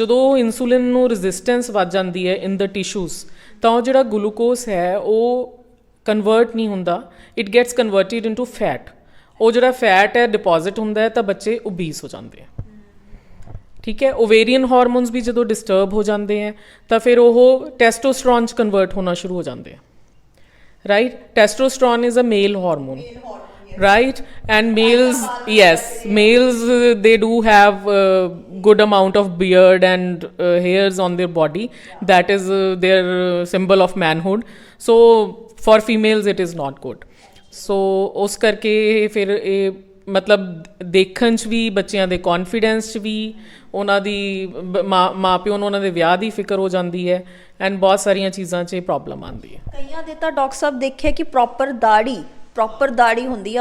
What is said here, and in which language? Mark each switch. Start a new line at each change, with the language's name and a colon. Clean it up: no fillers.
Punjabi: ਜਦੋਂ ਇਨਸੂਲਿਨ ਨੂੰ ਰੈਜ਼ਿਸਟੈਂਸ ਵੱਧ ਜਾਂਦੀ ਹੈ
English: in the tissues
Punjabi: ਤਾਂ ਉਹ ਜਿਹੜਾ ਗਲੂਕੋਜ਼ ਹੈ ਉਹ ਕਨਵਰਟ ਨਹੀਂ ਹੁੰਦਾ,
English: It gets converted into fat.
Punjabi: ਉਹ ਜਿਹੜਾ ਫੈਟ ਹੈ ਡਿਪੋਜ਼ਿਟ ਹੁੰਦਾ ਹੈ ਤਾਂ ਬੱਚੇ ਓਬੀਸ ਹੋ ਜਾਂਦੇ ਆ। ਠੀਕ ਹੈ। ਓਵੇਰੀਅਨ ਹਾਰਮੋਨਸ ਵੀ ਜਦੋਂ ਡਿਸਟਰਬ ਹੋ ਜਾਂਦੇ ਹੈ ਤਾਂ ਫਿਰ ਉਹ ਟੈਸਟੋਸਟਰੋਨ 'ਚ ਕਨਵਰਟ ਹੋਣਾ ਸ਼ੁਰੂ ਹੋ ਜਾਂਦੇ ਆ right.
English: Testosterone is a male hormone right, and males yes males they do have good amount of beard and hairs on their body that is their symbol of manhood, so for females it is not good।
Punjabi: so ਉਸ ਕਰਕੇ ਫਿਰ ਇਹ ਮਤਲਬ ਦੇਖਣ 'ਚ ਵੀ ਬੱਚਿਆਂ ਦੇ confidence 'ਚ ਵੀ ਉਹਨਾਂ ਦੀ ਮਾਂ ਪਿਓ ਨੂੰ ਉਹਨਾਂ ਦੇ ਵਿਆਹ ਦੀ ਫਿਕਰ ਹੋ ਜਾਂਦੀ ਹੈ ਐਂਡ ਬਹੁਤ ਸਾਰੀਆਂ ਚੀਜ਼ਾਂ 'ਚ ਇਹ ਪ੍ਰੋਬਲਮ ਆਉਂਦੀ ਹੈ। ਕਈਆਂ ਦੇ ਤਾਂ ਡਾਕਟਰ ਸਾਹਿਬ ਦੇਖਿਆ ਕਿ ਪ੍ਰੋਪਰ ਦਾੜੀ ਹੁੰਦੀ ਹੈ।